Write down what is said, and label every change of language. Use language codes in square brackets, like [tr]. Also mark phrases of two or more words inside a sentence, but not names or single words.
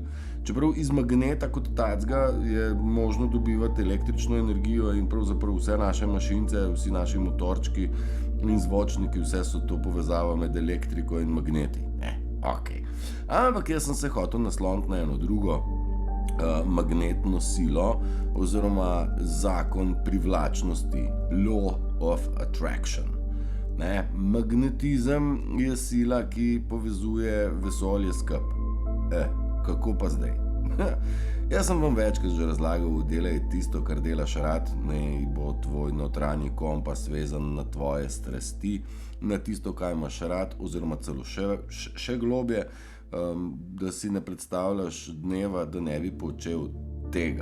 [sl] Čeprav iz magneta kot tacga je možno dobivati električno energijo in pravzaprav vse naše mašince, vsi naši motorčki in zvočniki, vse so to povezava med elektriko in magneti. Okej. Ampak jaz sem se hotel nasloniti na eno drugo magnetno silo oziroma zakon privlačnosti, [en] law of attraction. [sl] Ne, magnetizem je sila, ki povezuje vesolje skupaj. Kako pa zdaj? Jaz sem vam večkrat že razlagal, delaj tisto, kar delaš rad, ne bo tvoj notranji kompas vezan na tvoje strasti, na tisto, kaj imaš rad, oziroma celo še globje, da si ne predstavljaš dneva, da ne bi počel tega.